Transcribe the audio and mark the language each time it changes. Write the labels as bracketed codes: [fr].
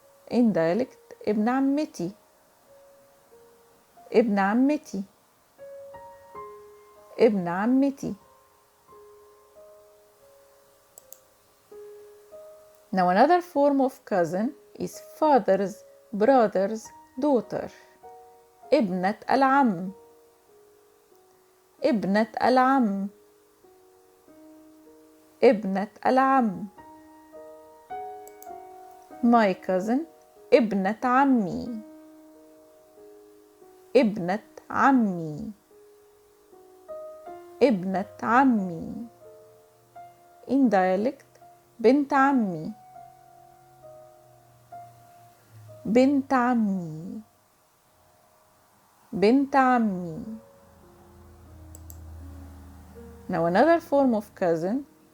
[en] in dialect [ar] ابن عمتي ابن عمتي ابن عمتي. [en] now another form of cousin is father's brother's daughter. [ar] ابنة العم ابنة العم ابنة العم. [en] my cousin [ar] ابنة عمي ابنة عمي ابنة عمي. [en] in dialect [ar] بنت عمي بنت عمي بنت عمي. [en] now another form of cousin